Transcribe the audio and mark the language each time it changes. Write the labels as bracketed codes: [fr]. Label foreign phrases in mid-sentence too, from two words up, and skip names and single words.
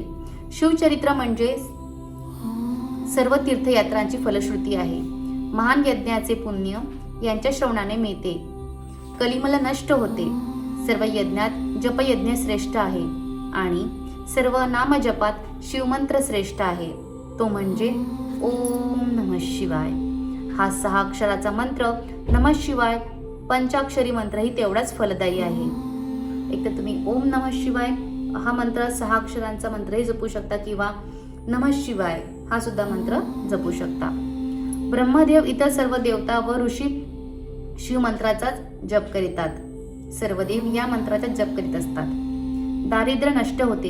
[mr] शिवचरित्र म्हणजे सर्व तीर्थयात्रांची फलश्रुती आहे. महान यज्ञाचे पुण्य यांच्या श्रवणाने मिळते. कलिमल नष्ट होते. सर्व यज्ञात जपयज्ञ श्रेष्ठ आहे आणि सर्व नामजपात शिवमंत्र श्रेष्ठ आहे, तो म्हणजे [sa] ओम नमः शिवाय. [mr] हा 6 अक्षराचा मंत्र [sa] नमः शिवाय [mr] पंचाक्षरी मंत्रही तेवढाच फलदायी आहे. एक तर तुम्ही [sa] ओम नमः शिवाय [mr] हा मंत्र 6 अक्षरांचा मंत्रही जपू शकता किंवा [sa] नमः शिवाय [mr] हा सुद्धा मंत्र जपू शकता. ब्रह्मदेव, इतर सर्व देवता व ऋषी शिवमंत्राचाच जप करीतात. सर्व देव या मंत्राचा जप करीत असतात. दारिद्र्य नष्ट होते.